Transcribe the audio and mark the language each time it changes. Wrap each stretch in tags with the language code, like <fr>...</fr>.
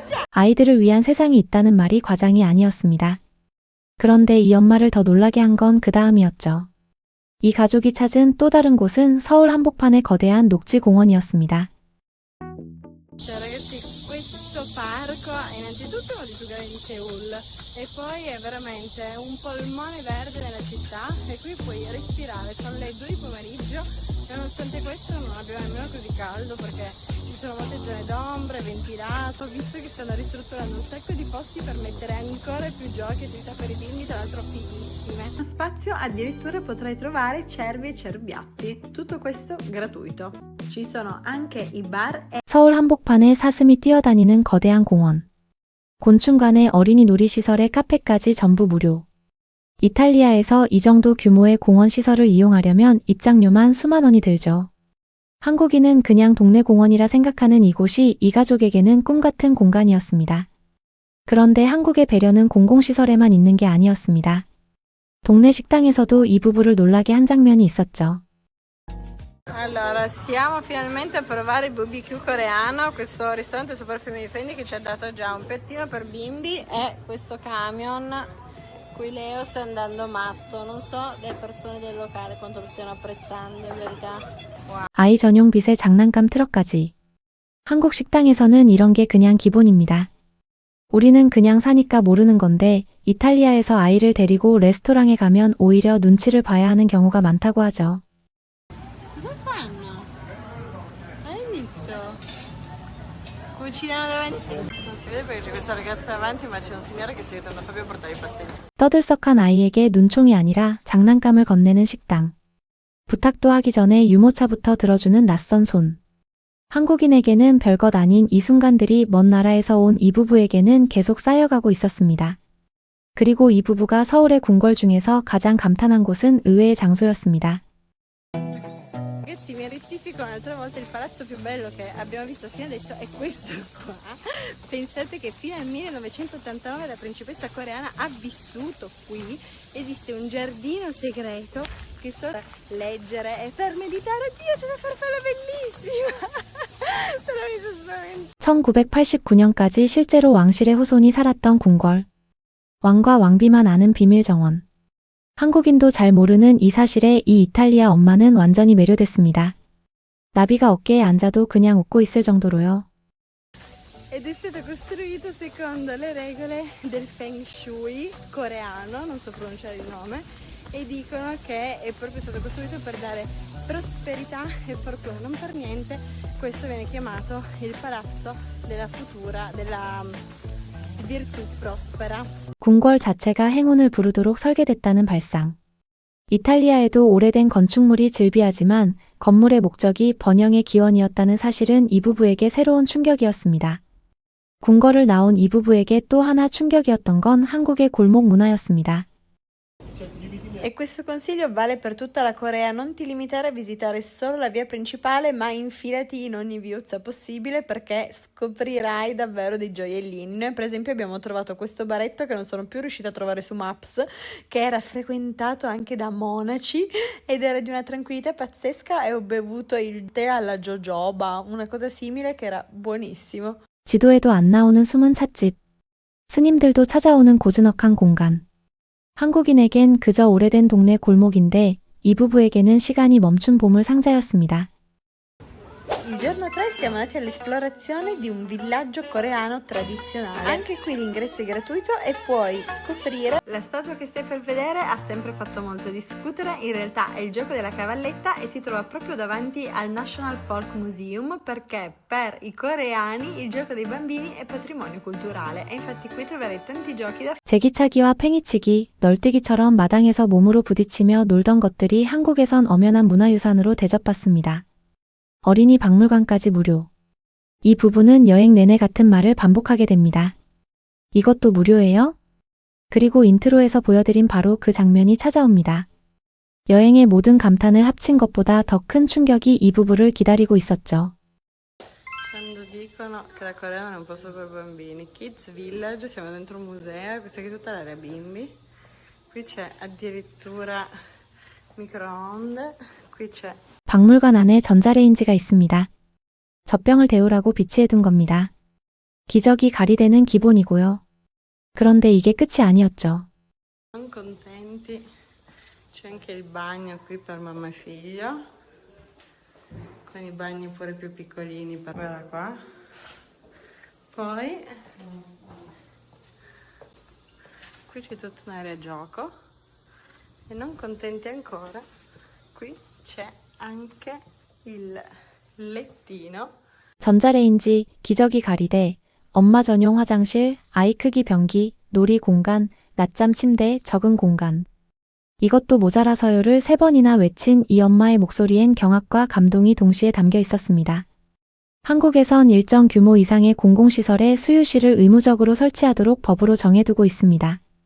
<ko>아이들을 위한 세상이 있다는 말이 과장이 아니었습니다. 그런데 이 엄마를 더 놀라게 한 건 그 다음이었죠. 이 가족이 찾은 또 다른 곳은 서울 한복판의 거대한 녹지공원이었습니다.</ko> <it>Cioè ragazzi, questo parco è innanzitutto uno dei più grandi di Seul e poi è veramente un polmone verde della città e qui puoi respirare, sono le 2 di pomeriggio e nonostante questo non abbiamo nemmeno così caldo perché ci sono molte zone d'ombra, è ventilato, ho visto che stanno ristrutturando un sacco di posti per mettere ancora più giochi e attività per i bimbi, tra l'altro fighissime. Nello spazio addirittura potrai trovare cervi e cerbiatti, tutto questo gratuito. Ci sono anche i bar e</it> <ko>서울 한복판에 사슴이 뛰어다니는 거대한 공원. 곤충관의 어린이 놀이시설에 카페까지 전부 무료. 이탈리아에서 이 정도 규모의 공원 시설을 이용하려면 입장료만 수만 원이 들죠. 한국인은 그냥 동네 공원이라 생각하는 이곳이 이 가족에게는 꿈같은 공간이었습니다. 그런데 한국의 배려는 공공시설에만 있는 게 아니었습니다. 동네 식당에서도 이 부부를 놀라게 한 장면이 있었죠.</ko> <it>Allora, stiamo finalmente a provare il BBQ coreano, questo ristorante super family friendly che ci ha dato già un piattino per bimbi e questo camion. Qui Leo sta andando matto, non so le persone del locale quanto lo stiano apprezzando in verità. Wow.</it> <ko>아이 전용 빗에 장난감 트럭까지. 한국 식당에서는 이런 게 그냥 기본입니다. 우리는 그냥 사니까 모르는 건데 이탈리아에서 아이를 데리고 레스토랑에 가면 오히려 눈치를 봐야 하는 경우가 많다고 하죠.</ko> <it>Cosa fanno? Hai visto? Cucinano davanti. Non si vede perché c'è questa ragazza davanti, ma c'è un signore che sta aiutando Fabio a portare i pastelli.</it> <ko>떠들썩한 아이에게 눈총이 아니라 장난감을 건네는 식당. 부탁도 하기 전에 유모차부터 들어주는 낯선 손. 한국인에게는 별것 아닌 이 순간들이 먼 나라에서 온 이 부부에게는 계속 쌓여가고 있었습니다. 그리고 이 부부가 서울의 궁궐 중에서 가장 감탄한 곳은 의외의 장소였습니다.</ko> <it>Ragazzi, mi rettifico un'altra volta, il palazzo più bello che abbiamo visto fino adesso è questo qua. Pensate che fino al 1989 la principessa coreana ha vissuto qui. Esiste un giardino segreto che so leggere e per meditare. Dio, c'è una farfalla bellissima! Però mi sono spaventata.</it> <ko>1989년까지 실제로 왕실의 후손이 살았던 궁궐. 왕과 왕비만 아는 비밀 정원. 한국인도 잘 모르는 이 사실에 이 이탈리아 엄마는 완전히 매료됐습니다. 나비가 어깨에 앉아도 그냥 웃고 있을 정도로요.</ko> <it>Ed è stato costruito secondo le regole del Feng Shui coreano, non so pronunciare il nome, e dicono che è proprio stato costruito per dare prosperità e fortuna. Non per niente questo viene chiamato il palazzo della futura, della virtù prospera.</it> <ko>궁궐 자체가 행운을 부르도록 설계됐다는 발상. 이탈리아에도 오래된 건축물이 즐비하지만 건물의 목적이 번영의 기원이었다는 사실은 이 부부에게 새로운 충격이었습니다. 궁궐을 나온 이 부부에게 또 하나 충격이었던 건 한국의 골목 문화였습니다.</ko> <it>E questo consiglio vale per tutta la Corea, non ti limitare a visitare solo la via principale, ma infilati in ogni viuzza possibile perché scoprirai davvero dei gioiellini. Noi per esempio abbiamo trovato questo baretto che non sono più riuscita a trovare su Maps, che era frequentato anche da monaci ed era di una tranquillità pazzesca e ho bevuto il tè alla jojoba, una cosa simile che era buonissimo.</it> <ko>지도에도 안 나오는 숨은 찻집. 스님들도 찾아오는 고즈넉한 공간. 한국인에겐 그저 오래된 동네 골목인데 이 부부에게는 시간이 멈춘 보물 상자였습니다.</ko> <it>Il giorno 3 siamo andati all'esplorazione di un villaggio coreano tradizionale. Anche qui l'ingresso è gratuito e puoi scoprire. La statua che stai per vedere ha sempre fatto molto discutere, in realtà è il gioco della cavalletta e si trova proprio davanti al National Folk Museum perché per i coreani il gioco dei bambini è patrimonio culturale e infatti qui troverai tanti giochi da</it> <ko>제기차기와 팽이치기, 널뛰기처럼 마당에서 몸으로 부딪히며 놀던 것들이 한국에선 엄연한 문화유산으로 대접받습니다. 어린이 박물관까지 무료. 이 부부는 여행 내내 같은 말을 반복하게 됩니다. 이것도 무료예요? 그리고 인트로에서 보여드린 바로 그 장면이 찾아옵니다. 여행의 모든 감탄을 합친 것보다 더 큰 충격이 이 부부를 기다리고 있었죠.</ko> <it>Quando dicono che la Corea non è un posto per bambini, Kids Village, siamo dentro un museo, questa qui è tutta l'area bimbi, qui c'è addirittura microonde, qui c'è</it> <ko>박물관 안에 전자레인지가 있습니다. 젖병을 데우라고 비치해둔 겁니다. 기저귀 가리대는 기본이고요. 그런데 이게 끝이 아니었죠.</ko> <it>Sono contenti. C'è anche il bagno qui per mamma e figlio. Con i bagni pure più piccolini. Guarda qua. Poi qui c'è tutta un'area gioco. E non contenti ancora, qui c'è anche il lettino.</it> <ko>전자레인지, 기저귀 가리대, 엄마 전용 화장실, 아이 크기 변기, 놀이 공간, 낮잠 침대, 적응 공간. 이것도 모자라서요를 3번이나 외친 이 엄마의 목소리엔 경악과 감동이 동시에 담겨 있었습니다. 한국에선 일정 규모 이상의 공공시설에 수유실을 의무적으로 설치하도록 법으로 정해두고 있습니다.</ko>